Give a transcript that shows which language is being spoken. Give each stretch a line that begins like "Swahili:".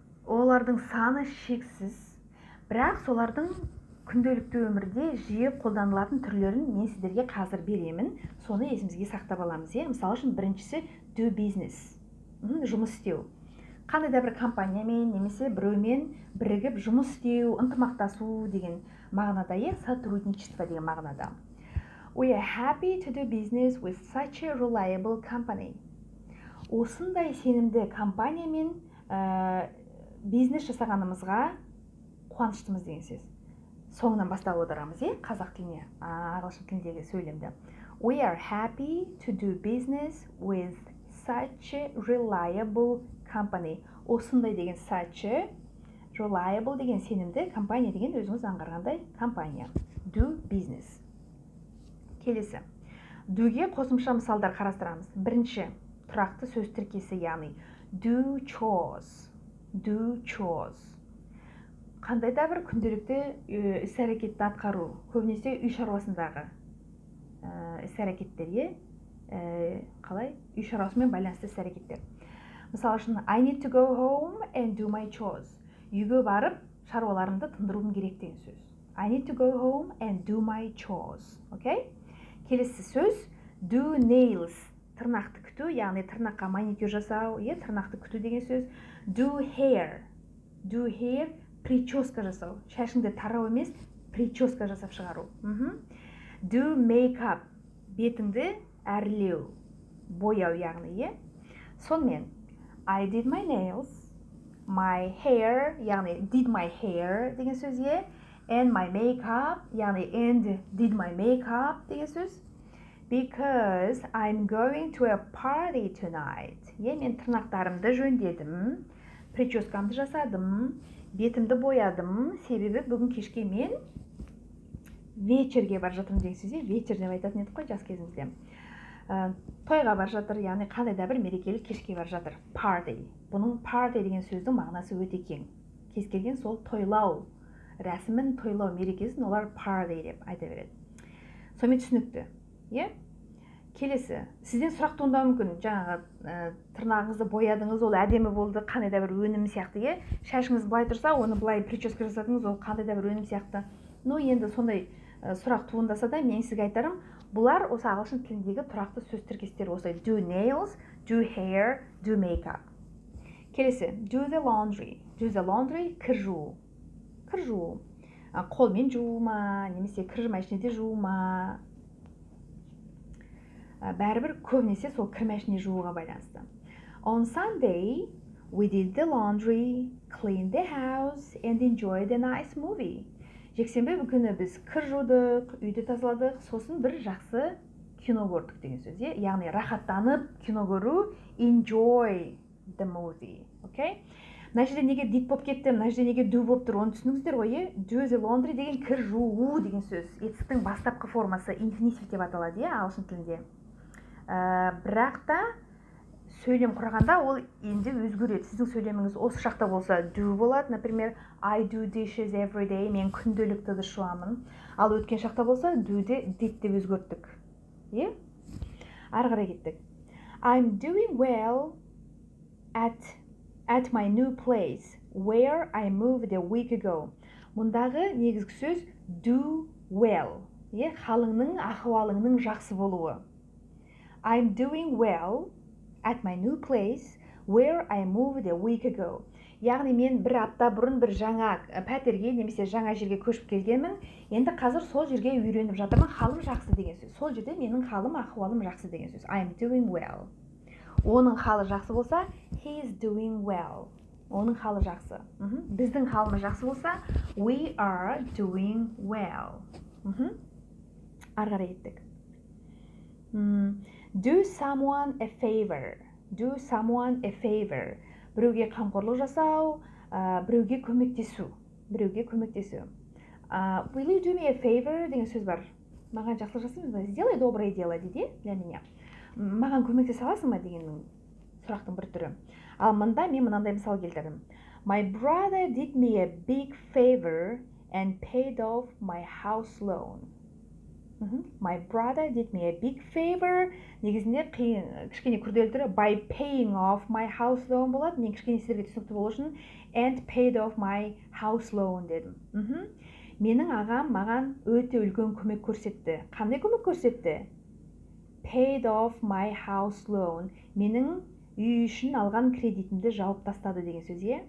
Kazakh: Олардың саны шексіз, бірақ солардың күнделікті өмірде жиі қолданылатын түрлерін мен сіздерге қазір беремін. Соны есімізге сақтап аламыз. Мысалы үшін біріншісі
English: do business.
Kazakh: Жұмыс істеу. Қандай да бір компаниямен немесе біреумен бірігіп жұмыс істеу, ынтымақтасу деген мағынада, сотрудничество деген мағынада.
English: We are happy to do business with such a reliable company.
Kazakh: Осындай сенімді компаниямен бизнес жасағанымызға қуаныштымыз деген сөз. Соңынан бастап отырамыз, қазақ тіліне, ағылшын тіліндегі сөйлемді.
English: We are happy to do business with such a reliable company.
Kazakh: Осындай деген such a, reliable деген сенімді, компания деген өзіңіз аңғарғандай компания.
English: Do business.
Kazakh: Келесі. Do'ге қосымша мысалдар қарастырамыз. Бірінші, тұрақты сөз тіркесі, яғни
English: do chores. Do chores.
Kazakh: Қандай да бір күнделікті іс-әрекетті атқару, көбінесе үй шаруасындағы іс-әрекеттер, қалай? Үй шаруасымен байланысты іс-әрекеттер. Мысалы үшін,
English: I need to go home and do my chores.
Kazakh: Үйге барып, шаруаларымды тындыруым керек деген сөз.
English: I need to go home and do my chores.
Kazakh: Келесі сөз,
English: do nails.
Kazakh: Тырнақты күту, яғни тырнаққа маникюр жасау, тырнақты күту деген сөз.
English: Do hair
Kazakh: прическа жасау. Шашыңды тарау емес, прическа жасап шығару.
English: Do makeup,
Kazakh: бетіңді әрлеу, бояу яғни. Сонымен,
English: I did my nails, my hair,
Kazakh: яғни
English: did my hair
Kazakh: деген сөзге,
English: and my makeup,
Kazakh: яғни
English: and did my makeup
Kazakh: деген сөз.
English: Because I'm going to a party tonight.
Kazakh: Мен тырнақтарымды жөндедім, прическамды жасадым, бетімді боядым, себебі бүгін кешке мен вечерге бар жатырмын деген сөз. Вечер деп айтатын едік қой жас кезімізде. Тойға бар жатыр, яғни қандай да бір мерекелік кешке бар жатыр.
English: Party.
Kazakh: Бұның party деген сөздің мағынасы өте кең. Кез келген сол тойлау, рәсімін тойлау мерекесін олар party деп айта береді. Сонымен түсінікті. Келесі, сізден сұрақ туындауы мүмкін. Жаңағы тырнағыңызды боядыңыз, ол әдемі болды, қандай да бір өнім сияқты. Шашыңыз былай тұрса, оны былай прическа жасадыңыз, ол қандай да бір өнім сияқты. Енді сондай сұрақ туындаса да, мен сізге айтарым, бұлар осы ағылшын тіліндегі тұрақты сөз тіркестері осылай.
English: Do nails, do hair, do makeup.
Kazakh: Келесі,
English: do the laundry. Do the laundry,
Kazakh: кір жуу. Кір жуу. Қолмен жуу ма, немесе кір машинеде жуу ма. Бәрібір көбінесе сол кір машине жууға байланысты.
English: On Sunday, we did the laundry, cleaned the house, and enjoyed a nice movie.
Kazakh: Жексенбі күні біз кір жудық, үйді тазаладық, сосын бір жақсы кино көрдік деген сөз. Яғни рахаттанып кино көру,
English: enjoy the movie. Okay?
Kazakh: Мына жерде неге did болып кетті, мына жерде неге do болып тұр, оны түсініңіздер ғой. Do the laundry деген кір жуу деген сөз. Етістіктің бастапқы формасы infinitive деп аталады, ағылшын тілінде. Бірақ та сөйлем құрағанда ол енді өзгереді. Сіздің сөйлеміңіз осы шақта болса do болады.
Russian: Например,
English: I do dishes every day.
Kazakh: Мен күнделікті ыдыс жуамын. Ал өткен шақта болса do-ді did деп өзгерттік. Ары қарай кеттік.
English: I'm doing well at my new place where I moved a week ago.
Kazakh: Мұндағы негізгі сөз
English: do well.
Kazakh: Халыңның, ахуалыңның жақсы болуы.
English: I'm doing well at my new place where I moved a week ago.
Kazakh: Яғни мен бір апта бұрын бір жаңа пәтерге немесе жаңа жерге көшіп келгенмін. Енді қазір сол жерге үйреніп жатырмын. Халым жақсы деген сөз. Сол жерде менің халым, ахуалым жақсы деген сөз.
English: I'm doing well.
Kazakh: Оның халы жақсы болса,
English: he is doing well.
Kazakh: Оның халы жақсы. Біздің халымыз жақсы болса,
English: we are doing well.
Kazakh: Ары қарай кеттік.
English: Do someone a favor. Do someone a favor.
Kazakh: Біреуге қамқорлық жасау, біреуге көмектесу. Біреуге көмектесу.
English: Will you do me a favor
Kazakh: деген сөз бар. Маған жақсылық жасайсың ба?
Russian: Сделай доброе дело
Kazakh: дейді
Russian: для меня.
Kazakh: Маған көмектесе аласың ба дегеннің сұрақтың бір түрі. Ал мында мен мынандай мысал келтірдім.
English: My brother did me a big favor and paid off my house loan. My brother did me a big favor.
Kazakh: Негізінде кішкене күрделі түрі
English: by paying off my house loan
Kazakh: болады. Мен кішкене сіздерге түсінікті болу үшін
English: and paid off my house loan
Kazakh: дедім. Менің ағам маған өте үлкен көмек көрсетті. Қандай көмек көрсетті?
English: Paid off my house loan.
Kazakh: Менің үй үшін алған кредитімді жауып тастады деген сөз.